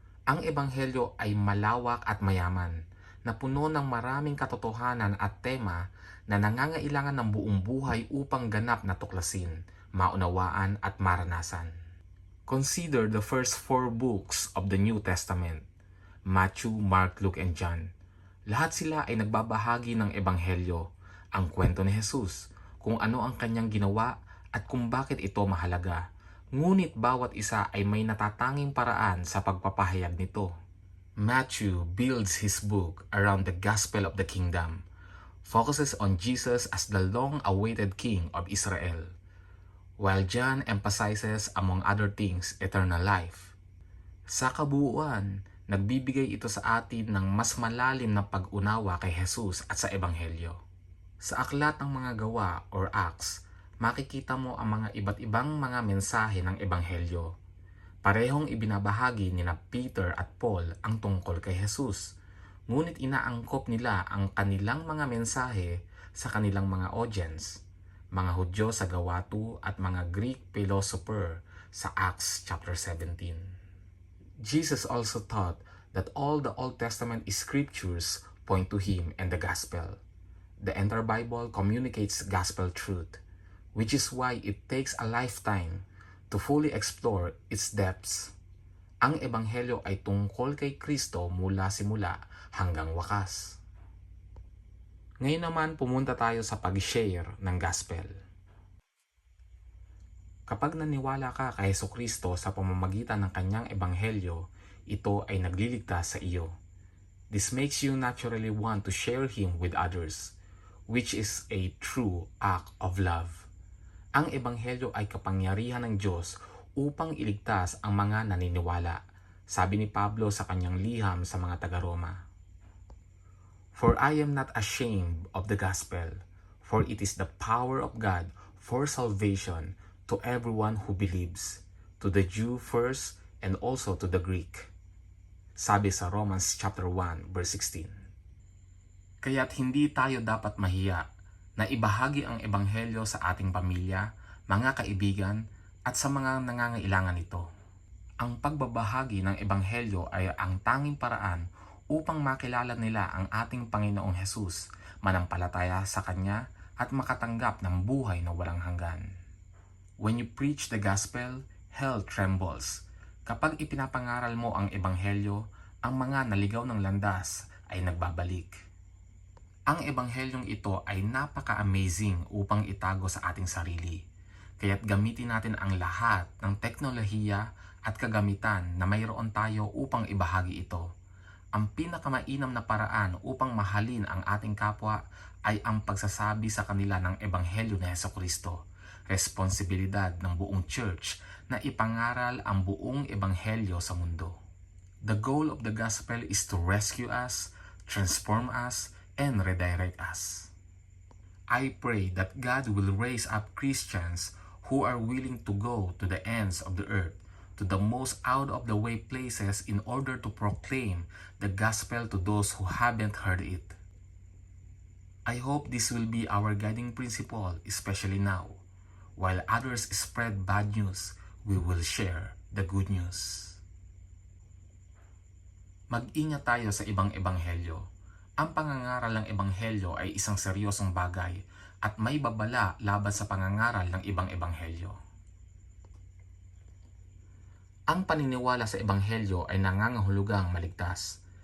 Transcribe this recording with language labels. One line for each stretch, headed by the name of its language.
Filipino: Ang Ebanghelyo ay malawak at mayaman, na puno ng maraming katotohanan at tema na nangangailangan ng buong buhay upang ganap na tuklasin, maunawaan at maranasan.
English: Consider the first 4 books of the New Testament, Matthew, Mark, Luke, and John.
Filipino: Lahat sila ay nagbabahagi ng Ebanghelyo, ang kwento ni Jesus, kung ano ang kanyang ginawa at kung bakit ito mahalaga. Ngunit bawat isa ay may natatanging paraan sa pagpapahayag nito.
English: Matthew builds his book around the gospel of the kingdom, focuses on Jesus as the long-awaited King of Israel, while John emphasizes, among other things, eternal life.
Filipino: Sa kabuuan, nagbibigay ito sa atin ng mas malalim na pag-unawa kay Jesus at sa Ebanghelyo. Sa aklat ng mga gawa or Acts, makikita mo ang mga iba't ibang mga mensahe ng Ebanghelyo. Parehong ibinabahagi nina Peter at Paul ang tungkol kay Jesus, ngunit inaangkop nila ang kanilang mga mensahe sa kanilang mga audience, mga Hudyo sa Gawa 2 at mga Greek philosopher sa Acts chapter 17.
English: Jesus also taught that all the Old Testament scriptures point to Him and the Gospel. The entire Bible communicates gospel truth, which is why it takes a lifetime to fully explore its depths.
Filipino: Ang Ebanghelyo ay tungkol kay Kristo mula simula hanggang wakas. Ngayon naman pumunta tayo sa pag-share ng Gospel. Kapag naniwala ka kay Jesucristo sa pamamagitan ng kanyang Ebanghelyo, ito ay nagliligtas sa iyo.
English: This makes you naturally want to share Him with others, which is a true act of love.
Filipino: Ang Ebanghelyo ay kapangyarihan ng Diyos upang iligtas ang mga naniniwala, sabi ni Pablo sa kanyang liham sa mga taga-Roma.
English: For I am not ashamed of the gospel, for it is the power of God for salvation to everyone who believes, to the Jew first and also to the Greek.
Filipino: Sabi sa
English: Romans chapter 1 verse 16.
Filipino: Kaya't hindi tayo dapat mahiya na ibahagi ang Ebanghelyo sa ating pamilya, mga kaibigan, at sa mga nangangailangan nito. Ang pagbabahagi ng Ebanghelyo ay ang tanging paraan upang makilala nila ang ating Panginoong Hesus, manampalataya sa Kanya at makatanggap ng buhay na walang hanggan.
English: When you preach the gospel, hell trembles.
Filipino: Kapag ipinapangaral mo ang Ebanghelyo, ang mga naligaw ng landas ay nagbabalik. Ang Ebanghelyong ito ay napaka-amazing upang itago sa ating sarili. Kaya't gamitin natin ang lahat ng teknolohiya at kagamitan na mayroon tayo upang ibahagi ito. Ang pinakamainam na paraan upang mahalin ang ating kapwa ay ang pagsasabi sa kanila ng Ebanghelyo ni Jesucristo. Responsibilidad ng buong church na ipangaral ang buong Ebanghelyo sa mundo.
English: The goal of the gospel is to rescue us, transform us, and redirect us. I pray that God will raise up Christians who are willing to go to the ends of the earth, to the most out-of-the-way places in order to proclaim the gospel to those who haven't heard it. I hope this will be our guiding principle, especially now. While others spread bad news, we will share the good news.
Filipino: Mag-ingat tayo sa ibang ebanghelyo. Ang pangangaral ng ebanghelyo ay isang seryosong bagay at may babala laban sa pangangaral ng ibang ebanghelyo. Ang paniniwala sa ebanghelyo ay nangangahulugang maligtas.